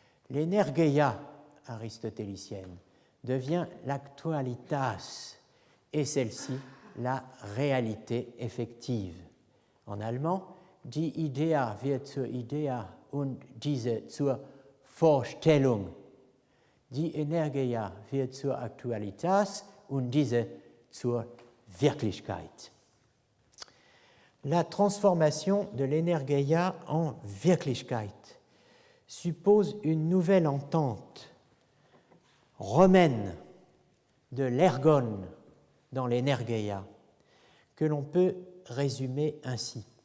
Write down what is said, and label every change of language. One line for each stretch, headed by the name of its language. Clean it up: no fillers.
French: L'énergeia aristotélicienne devient l'actualitas, et celle-ci la réalité effective. En allemand,
German: die Idea wird zur Idea und diese zur Vorstellung. Die Energeia wird zur Aktualitas und diese zur Wirklichkeit.
French: La transformation de l'énergeia en Wirklichkeit suppose une nouvelle entente romaine de l'ergon dans l'énergeia, que l'on peut résumer ainsi.